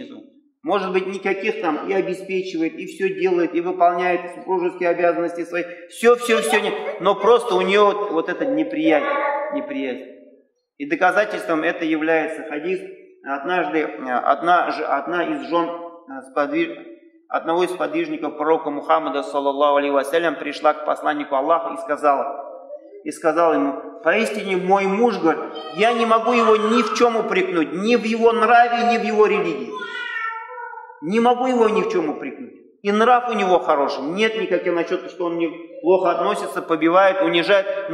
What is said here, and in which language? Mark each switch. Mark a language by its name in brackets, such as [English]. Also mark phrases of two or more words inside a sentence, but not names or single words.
[Russian] Может быть, никаких там и обеспечивает, и все делает, и выполняет супружеские обязанности свои, все, но просто у нее вот эта неприязнь. И доказательством это является хадис. Однажды одна из жен одного из сподвижников пророка Мухаммада, [Arabic] صلى الله عليه وسلم, [Russian] пришла к посланнику Аллаха и сказала ему: поистине мой муж, говорит, я не могу его ни в чем упрекнуть, ни в его нраве, ни в его религии. Не могу его ни в чем упрекнуть. И нрав у него хороший. Нет никаких насчет, что он мне плохо относится, побивает, унижает.